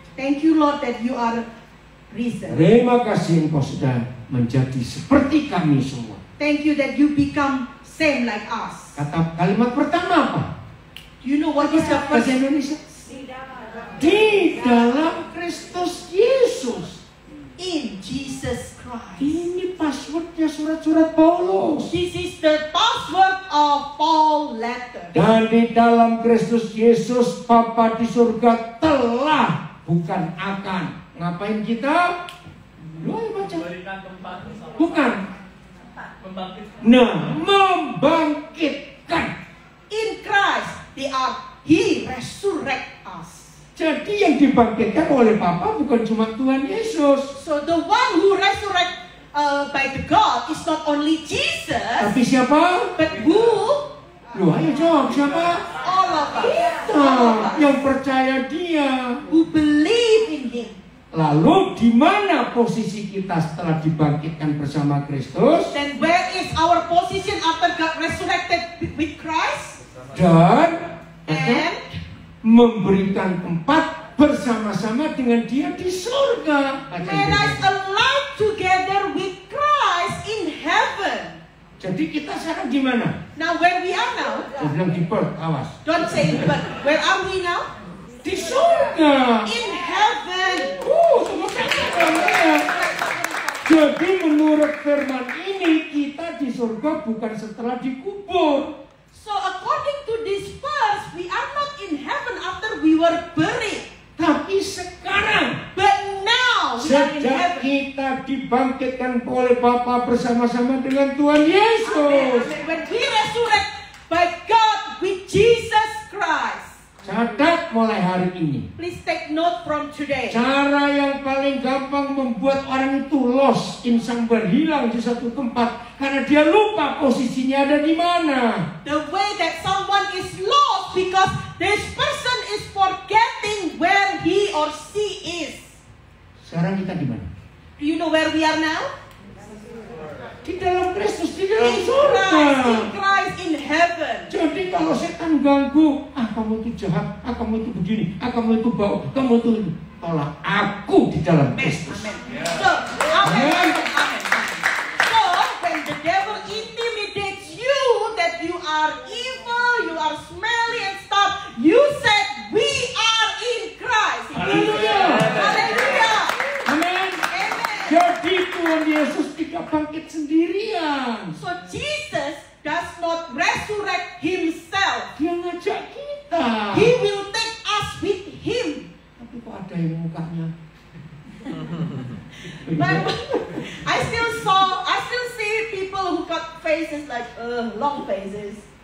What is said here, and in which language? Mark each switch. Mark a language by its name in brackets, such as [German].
[English] Thank you Lord that you are risen. [Indonesian] Terima kasih engkau sudah menjadi seperti kami semua. [English] Thank you that you become same like us. [Indonesian] Kata kalimat pertama apa? [English] You know what is the [Indonesian] Bahasa [English] first? [Indonesian] Indonesia? Di dalam Kristus Yesus. [English] In Jesus Christ. [Indonesian] Ini passwordnya surat-surat Paulus. [English] This is the password of Paul letter. [Indonesian] Dan di dalam Kristus Yesus, Bapa di surga telah, bukan akan. Ngapain kita? Lu ayo baca. Bukan. Nah, membangkitkan. [English] In Christ, He resurrect us. [Indonesian] Jadi yang dibangkitkan oleh Bapa bukan cuma Tuhan Yesus. [English] So the one who resurrect by the God is not only Jesus, [Indonesian] Tapi siapa? [English] but who? [Indonesian] Lu ayo jawab, siapa? [English] All of us. [Indonesian] Kita yang percaya Dia. [English] Who believe in Him. [Indonesian] Lalu di mana posisi kita setelah dibangkitkan bersama Kristus? [English] Then where is our position after God resurrected with Christ? [Indonesian] Dan [English] And [Indonesian] memberikan tempat bersama-sama dengan Dia di surga. Baca [English] let us [Indonesian] itu. [English] alive together with Christ in heaven. [Indonesian] Jadi kita sekarang di mana? [English] Now where we are now, [Indonesian] Saya bilang di Perth, awas. [English] don't say it, but where are we now? [Indonesian] Di surga. [English] In heaven. [Indonesian] Semua ya. Jadi menurut firman ini kita di surga bukan setelah dikubur. [English] So according to this verse, we are not in heaven after we were buried. [Indonesian] Tapi sekarang [English] But now we are in [Indonesian] sejak [English] heaven. [Indonesian] kita dibangkitkan oleh Bapa bersama-sama dengan Tuhan [English] Amen, [Indonesian] Yesus. [English] amen. When we resurrect by God with Jesus Christ. [Indonesian] Catat mulai hari ini. [English] Please take note from today. [Indonesian] Cara yang paling gampang membuat orang itu [English] lost in somewhere, [Indonesian] hilang di satu tempat karena dia lupa posisinya ada di mana. [English] The way that someone is lost because this person is forgetting where he or she is. [Indonesian] Sekarang kita di mana? [English] Do you know where we are now? [Indonesian] Di dalam Kristus, di dalam [English] In [Indonesian] surga. [English] Christ in heaven. [Indonesian] Jadi kalau setan ganggu, kamu itu jahat, kamu itu begini, kamu itu bau, kamu itu tolak aku di dalam [English] Amen. [Indonesian] Kristus. [English] Amen. So, amen. Amen. So, when the devil intimidates you that you are evil, you are smelly and stuff, you said we are in Christ. [Indonesian] Haleluya. [English] Hallelujah. [Indonesian] Amin. [English] Amen. [Indonesian] Jadi Tuhan Yesus tidak bangkit sendirian. [English] So Jesus does not resurrect himself. [Indonesian] Dia ngajak kita. [English] He will take us with him. [Indonesian] Tapi kok ada yang mukanya? [English] But I still see people who got faces like long faces.